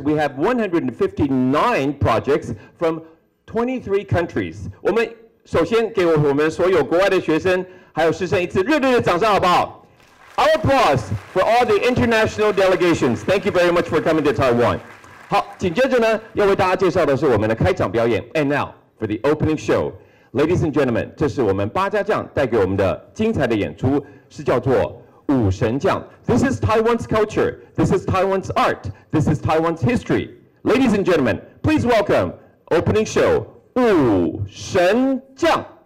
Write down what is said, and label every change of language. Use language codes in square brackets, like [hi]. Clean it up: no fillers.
[en] We have 159 projects from 23 countries. [zh] 我们首先给我们所有国外的学生还有师生一次热烈的掌声，好不好？ [en] Our applause for all the international delegations. Thank you very much for coming to Taiwan. [zh] 好，紧接着呢，要为大家介绍的是我们的开场表演。 [en] And now for the opening show, ladies and gentlemen, [zh] 这是我们八家将带给我们的精彩的演出，是叫做武神将。 [en] This is Taiwan's culture. This is Taiwan's art. This is Taiwan's history. Ladies and gentlemen, please welcome opening show 武神将。